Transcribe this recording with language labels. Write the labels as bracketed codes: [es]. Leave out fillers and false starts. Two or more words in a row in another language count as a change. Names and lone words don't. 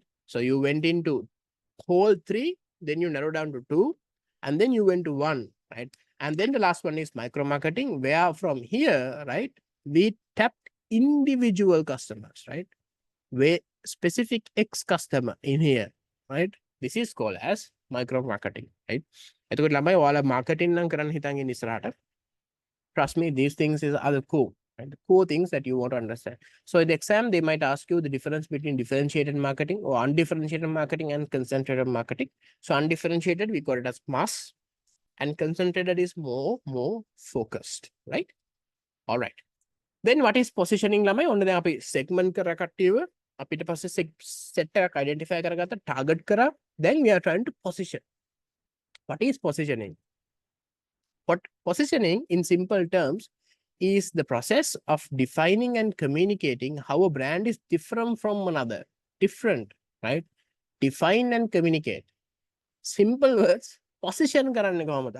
[en] So you went into whole 3, then you narrow down to 2, and then you went to 1, right? And then the last one is micro marketing, where from here, right, we tapped individual customers, right? Where specific X customer in here, right? This is called as micro marketing, right? [si] එතකොට ළමයි ඔයාලා marketing නම් කරන්න හිතන් ඉන්න ඉස්සරහට. [en] Trust me, these things are the core, right? The core things that you want to understand. So in the exam, they might ask you the difference between differentiated marketing or undifferentiated marketing and concentrated marketing. So undifferentiated, we call it as mass, and concentrated is more focused, right? All right. Then what is positioning [si] ළමයි? ඔන්න දැන් අපි segment කරා කට්ටියව අපිට පස්සේ set එකක් identify කරගත්ත target කරා. [en] Then we are trying to position. What is positioning? What positioning in simple terms is the process of defining and communicating how a brand is different from another. Different, right? Define and communicate. Simple words, position [si] කරන්නේ කොහොමද.